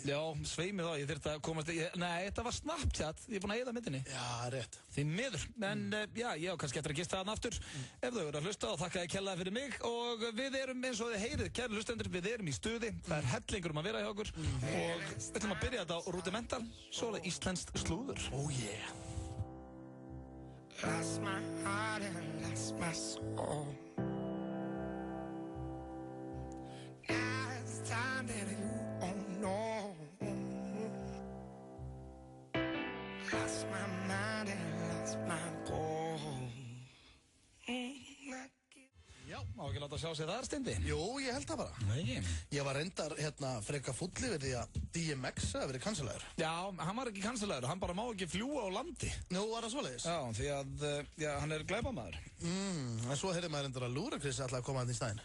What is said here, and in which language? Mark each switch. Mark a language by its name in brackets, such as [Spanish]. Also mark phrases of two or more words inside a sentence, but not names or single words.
[Icelandic] Já, sveimi þá, ég þurfti að komast... Nei, þetta var Snapchat, ég er búin að eyða myndinni. Já, rétt. Því miður, en ég á kannski eftir að gista þarna aftur ef þau eru að hlusta og þakka þér kærlega fyrir mig og við erum eins og þið heyrið, kæru hlustendur, við erum í stuði, það er hellingur að vera hjá okkur og við ætlum að byrja þetta á Rudimental, svo er það íslenskt slúður. [English] Oh yeah. Lost my heart and lost my soul. Now it's time that you don't know. Lost my mind and lost my goal. [Icelandic] Já, á ekki láta sjá sig þar Steindi? Jú, ég held það bara. Nei. Ég var reyndar freka fulli við því að DMX hafi verið kanselaður. Já, hann var ekki kanselaður, hann bara má ekki fljúga á landi. Nú var það svoleiðis? Já, því að, hann glæpamaður. En svo heyrði maður reyndar að Ludacris ætlaði að koma hann í stæðin.